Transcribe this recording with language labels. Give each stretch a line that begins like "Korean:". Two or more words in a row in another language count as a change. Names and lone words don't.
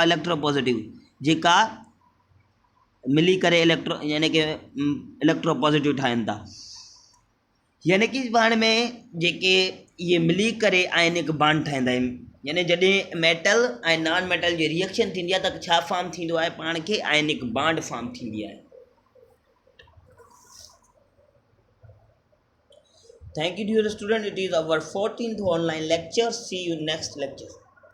English: electro positive
Sindhi: जेका मिली करे यानी कि
English: electro positive
Sindhi: ठाहिनि था यानी कि पाण में जेके इहे मिली करे
English: ionic bond
Sindhi: ठाहींदा आहिनि यानी जॾहिं मेटल ऐं
English: non metal
Sindhi: जी रिएक्शन थींदी आहे त छा फॉर्म थींदो आहे पाण खे
English: ionic bond form
Sindhi: थींदी आहे
English: Thank you dear student. It is our 14th online lecture. See you next lecture.